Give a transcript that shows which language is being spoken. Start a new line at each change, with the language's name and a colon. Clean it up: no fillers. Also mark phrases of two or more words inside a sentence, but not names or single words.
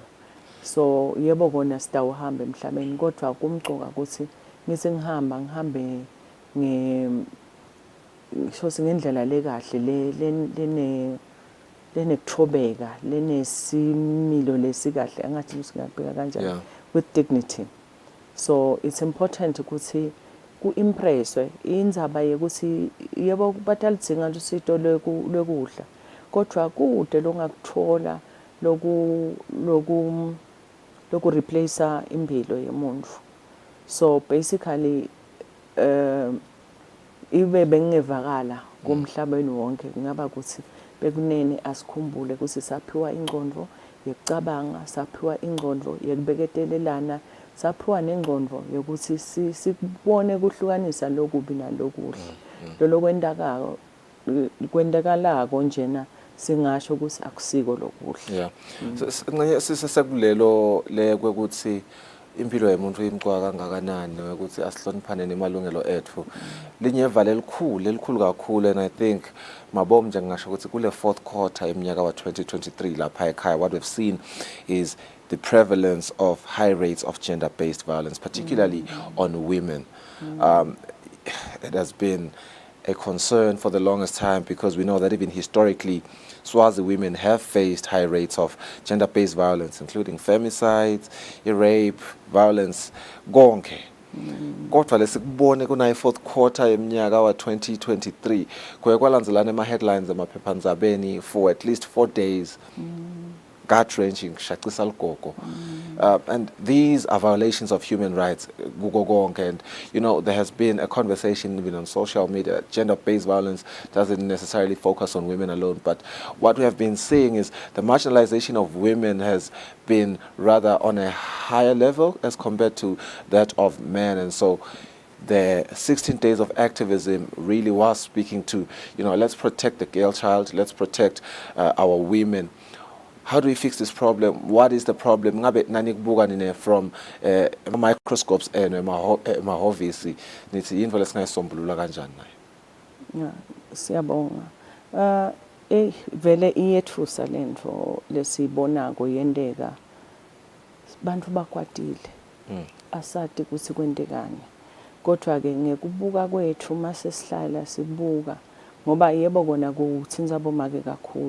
Swati: So yebo kona sitawuhamba emhlabeni kodwa kumcoka ukuthi ngithi ngihambe ngendlela lekahle lenekuthobeka lenesimilo lesikahle angathi singabheka kanjani
English: with dignity. So it's important
Swati: ukuthi ku-impresswe indzaba yokuthi yebo batalidzinga lusito lwekudla kodwa kude longakuthola loku replace impilo yemuntu. So basically ibe bengevakala kumhlabeni wonke ngaba ukuthi bekunene asikhumbule ukuthi saphiwa ingqondo yekucabanga, saphiwa ingqondo yekubeketelelana, saphiwa nengqondo yokuthi sibone kuhlukanisa lokubi nalokuhle. Lo kwendakalako njena singasho ukuthi akusiko lokuhle. Yeah. Sisekulelo le kwekuthi impilo yomuntu imqwa kangakanani ukuthi asihloniphane nemalungelo ethu. Linyevale elikhulu kakhulu,
English: and I think
Swati: mabom nje ngisho ukuthi kule
English: fourth quarter
Swati: eminyaka wa 2023 lapha ekhaya,
English: what we've seen is the prevalence of high rates of gender-based violence, particularly on women. It has been a concern for the longest time because we know that even historically, Swazi women have faced high rates of gender-based violence, including femicides, rape, violence,
Swati: gonke. Kodwa lesikubone kunayi
English: fourth quarter
Swati: eminyaka wa 2023 kuye kwalandzelana ema-headlines emaphephandabeni
English: for at least 4 days. Gut-wrenching,
Swati: shaqisa ligogo.
English: And these are violations of human rights, and you know, there has been a conversation even on social media. Gender-based violence doesn't necessarily focus on women alone, but what we have been seeing is the marginalization of women has been rather on a higher level as compared to that of men. And so the 16 days of activism really was speaking to, you know, let's protect the girl child, let's protect our women. How do we fix this problem? What is the problem?
Swati: Ngabe nanikbuka nine
English: from microscopes
Swati: and emahovisi nithi into lesingayisombulula kanjani nayo? Yeah, siyabonga. Vele iyethusa lento lesibona kuyendeka. Bantu bakwatile. Asati ukuthi kwendekani. Kodwa ke ngekubuka kwethu mase sihlala sibuka ngoba yebo kona kuthinza bomake kakhulu.